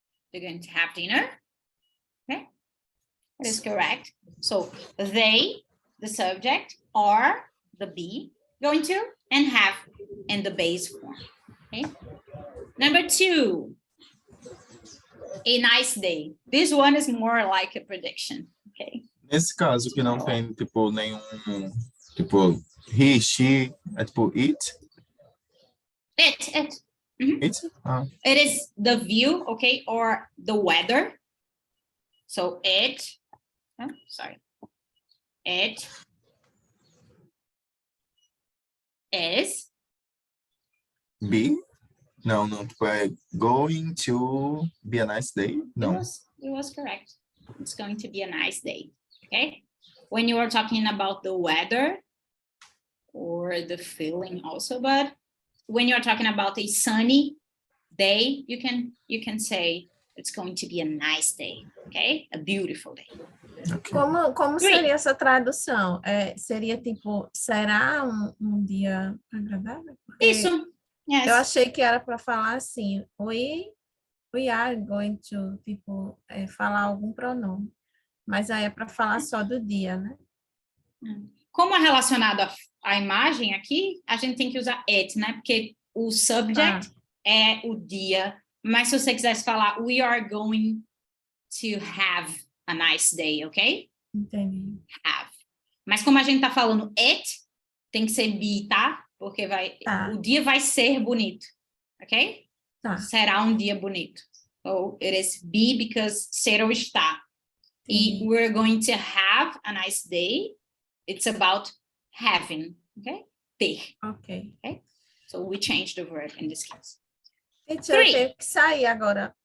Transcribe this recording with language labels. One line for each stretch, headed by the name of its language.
English: They're going to have dinner. Okay, that is correct. So they, the subject, are the be, going to, and have in the base form. Okay. Number 2, a nice day. This one is more like a prediction, okay?
Portuguese: Nesse caso que não tem, tipo, nenhum, tipo, he, she, é tipo it?
English: It. Mhm. It? Ah, It is the view, okay, or the weather. So it, sorry, it is. be?
Portuguese: Não, tipo, é
English: going to be a nice day?
Portuguese: Não.
English: It was correct. It's going to be a nice day, okay? When you are talking about the weather or the feeling also, but when you're talking about a sunny day, you can say it's going to be a nice day, okay? A beautiful day. Okay.
Portuguese: Como
English: Three.
Portuguese: seria essa tradução? Seria tipo, será um dia agradável? Porque Isso. Yes. eu achei que era para falar assim,
English: we are going to,
Portuguese: tipo, falar algum pronome. Mas aí é para falar só do dia, né? Como é relacionado à imagem aqui, a gente tem que usar it, né? Porque o subject é o dia. Mas se você quisesse falar,
English: we are going to have a nice day, ok?
Portuguese: Entendi.
English: Have.
Portuguese: Mas como a gente tá falando it, tem que ser be, tá? Porque o dia vai ser bonito, ok? Tá. Será um dia bonito.
English: So it is be because
Portuguese: ser ou está.
English: E we're going to have a nice day. It's about having, okay? Ter. Ok. Okay? So we change the verb in this case.
Portuguese: Gente, eu tenho que sair agora.